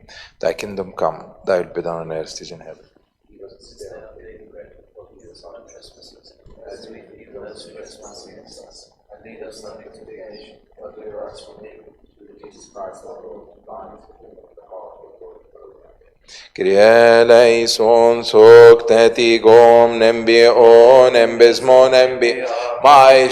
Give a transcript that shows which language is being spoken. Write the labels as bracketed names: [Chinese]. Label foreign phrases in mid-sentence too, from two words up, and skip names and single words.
[English] Thy kingdom come, thy will be done on earth as in heaven. Give us this day our daily bread, and forgive us our trespasses, as we forgive those who trespass against us. And lead us not into temptation, but deliver us from evil. Through Jesus Christ our Lord, thine is the kingdom, the power, and the glory forever. [Greek] Κύριε ελέησον sucteti gom nembion embesmon embi mai